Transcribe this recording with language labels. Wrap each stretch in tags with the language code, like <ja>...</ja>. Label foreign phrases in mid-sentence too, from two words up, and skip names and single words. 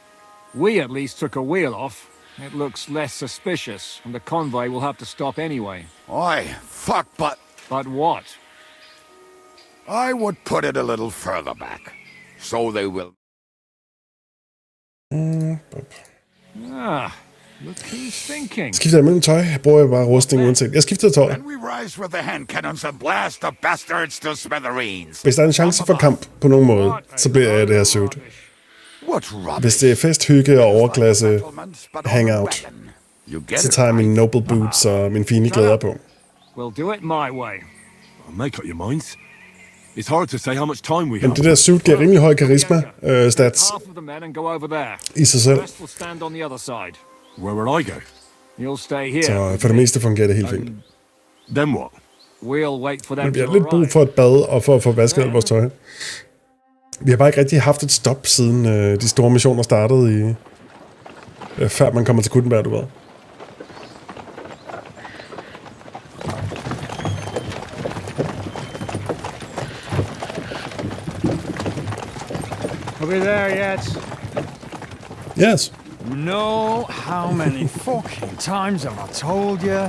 <en>We at least took a wheel off. It looks less suspicious, and the convoy will have to stop anyway. Oi, fuck, but... But what? I would put it a little further back. So they will... Look who's thinking.</en> <da>Skifter jeg mellem tøj? Jeg bruger bare rustning uanset. Jeg skifter tøj.</da> <en>Then we rise with the hand cannons and blast the bastards to smithereens.</en> <da>Hvis der er en chance for kamp på nogen måde, så bliver jeg det her suit. Hvis det er fest, hygge og</da> <en>overklasse hangout,</en> <da>så tager jeg mine</da> <en>noble boots</en> <da>og mine fine klæder på.</da> <en>We'll do it my way. Make up your minds. It's hard to say how much time we</en> <da>Men</da> <en>have.</en> <da>det der suit giver rimelig høj</da> <en>karisma stats Half of the men and go over there.</en> <da>i sig selv.</da> <en>The rest will stand on the other side. Where will I go? You'll stay here.</en> <da>Så for det meste fungerer det helt fint.</da> <en>Then what? We'll wait for them</en> <da>Men vi</da> <en>to</en> <da>har lidt brug</da> <en>arrive.</en> <da>for et bad og for at få vasket alt vores tøj. Vi har bare ikke rigtig haft et stop siden de store missioner startede i... før man kommer til Kuttenberg, du ved.</da> <en>Are we there yet? Yes. You know how many fucking times have I told you?</en>